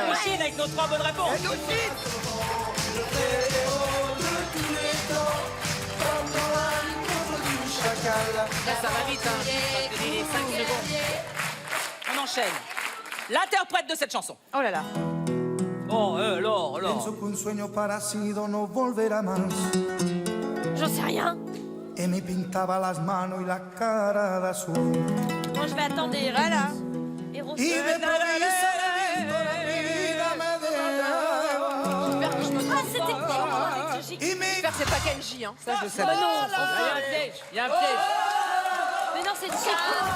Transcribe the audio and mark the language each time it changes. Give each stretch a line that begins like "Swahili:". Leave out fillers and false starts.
French: Indochine avec nos 3 bonnes réponses. Là, ça va vite, hein. Ça te dit les 5 secondes. On enchaîne. L'interprète de cette chanson. Oh là là. Oh, là.
Spanish: Pienso que un sueño parecido no volverá más.
French: J'en sais rien.
Spanish: Y me pintaba las manos y la cara de azul.
French: Moi, je vais attendre des réponses. Et
Spanish: Y de prisa el viento la vida me dejaba.
French: Ah, c'était quoi avec ce giga?
Spanish: Y me
French: J'espère que c'est pas Kenji, hein. Ça, je sais. Oh non. Il y a un piège, il y a un piège. Mais non, c'est Chico.